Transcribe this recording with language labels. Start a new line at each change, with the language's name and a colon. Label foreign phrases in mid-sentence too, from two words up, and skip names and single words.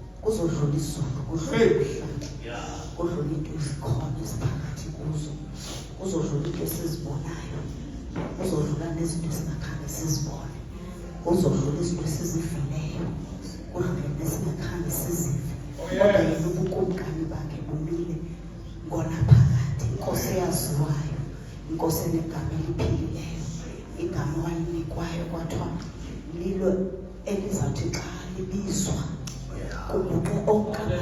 Xhosa: kuzodlula isizulu, kudlula kudlula into ezikhona esiphakathi kuzo, kuzodlula into esizibonayo, kuzodlula nezinto esingakhange sizibone, kuzodlula izinto esizifileyo, kudlule nesingakhange sizive. Kodwa yena ubukumkani bakhe bumile ngona phakathi. Inkosi eyaziwayo, inkosi enegama eliphilileyo, igama walinikwayo kwathiwa lilo elizawuthi xa libizwa kuguqe onke